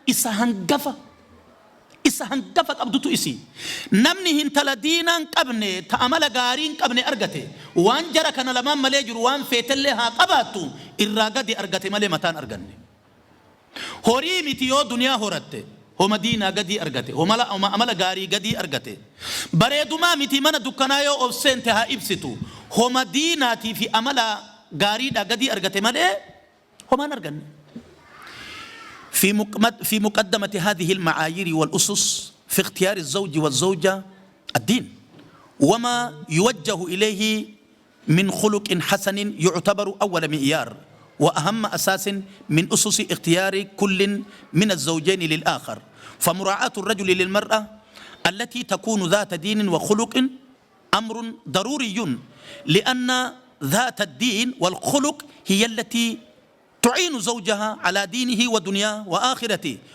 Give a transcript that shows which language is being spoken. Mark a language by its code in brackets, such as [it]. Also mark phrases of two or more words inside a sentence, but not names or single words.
[om] isa hangafa qabdutu isi namni hintala diinaan qabne ta'amala gaariin qabne argate waan jara kana lamaan malee jiru waan feetellee haa qabaattu irraa gadi argate malee mataan arganne horii miti yoo duniyaa horatte homa diinaa gadii argate homa amala gaarii gadii argate bareedumaa miti mana dukkanaa yoo obseente haa ibsitu homa diinaatii fi amala gaariidha gadii argate malee homaan arganne [ar] في مقدمة هذه المعايير والأسس في اختيار الزوج والزوجة الدين وما يوجه إليه من خلق حسن يعتبر أول معيار وأهم أساس من أسس اختيار كل من الزوجين للآخر فمراعاة الرجل للمرأة التي تكون ذات دين وخلق أمر ضروري لأن ذات الدين والخلق هي التي تعين زوجها على دينه ودنياه وآخرته